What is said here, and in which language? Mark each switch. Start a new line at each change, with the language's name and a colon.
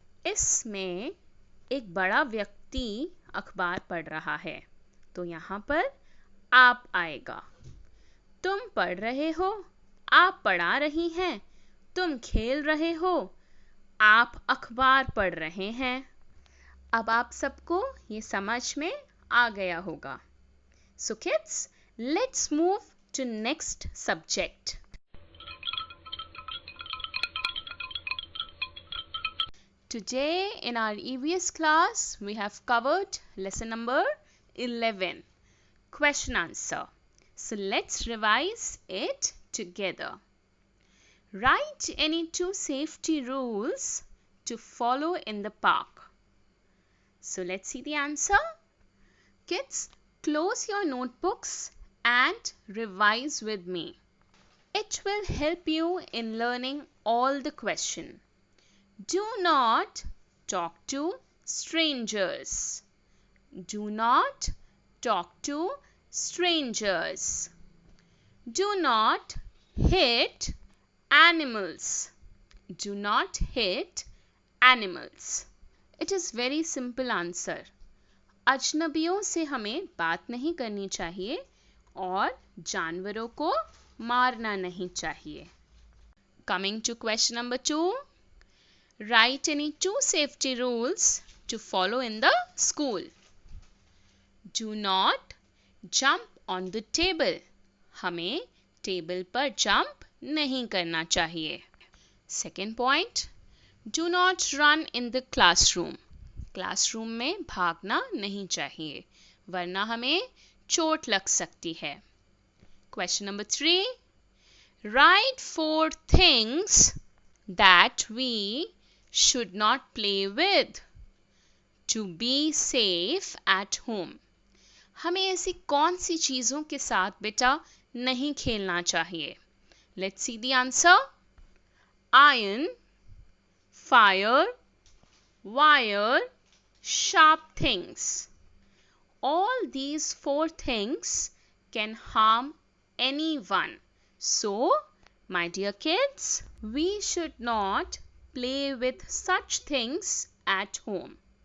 Hindi: इसमें एक बड़ा व्यक्ति अखबार पढ़ रहा है तो यहाँ पर आप आएगा। तुम पढ़ रहे हो, आप पढ़ा रही हैं, तुम खेल रहे हो, आप अखबार पढ़ रहे हैं। अब आप सबको ये समझ में आ गया होगा।
English: So kids, let's move to next subject. Today in our EVS class, we have covered lesson number 11, question answer. So let's revise it together. Write any 2 safety rules to follow in the park. So let's see the answer. Kids, close your notebooks and revise with me. It will help you in learning all the questions. Do not talk to strangers. Do not talk to strangers. Do not hit animals. Do not hit animals. It is very simple answer.
Hindi: अजनबियों से हमें बात नहीं करनी चाहिए और जानवरों को मारना नहीं चाहिए.
English: Coming to question number 2. Write any 2 safety rules to follow in the school. Do not jump on the table.
Hindi: हमें टेबल पर जंप नहीं करना चाहिए.
English: Second point. Do not run in the classroom.
Hindi: Classroom में भागना नहीं चाहिए वरना हमें चोट लग सकती है.
English: Question number 3. Write 4 things that we should not play with to be safe at home.
Hindi: हमें ऐसी कौन सी चीज़ों के साथ बेटा नहीं खेलना चाहिए?
English: Let's see the answer. Iron, fire, wire, sharp things. All these 4 things can harm anyone. So, my dear kids, we should not play with such things at home.